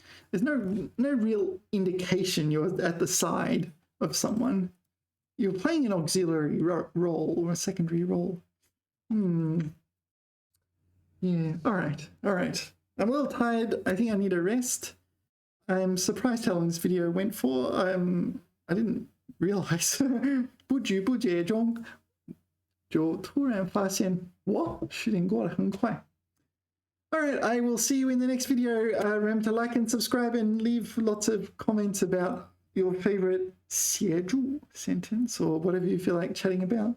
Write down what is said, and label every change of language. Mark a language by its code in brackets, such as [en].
[en] There's no real indication you're at the side of someone. You're playing an auxiliary role or a secondary role. Yeah, all right. I'm a little tired. I think I need a rest. I'm surprised how long this video went for. I didn't realize. [zh] 不知不觉中就突然发现，哇，时间过得很快。 [en] All right, I will see you in the next video. Remember to like and subscribe and leave lots of comments about your favorite 协助 sentence or whatever you feel like chatting about.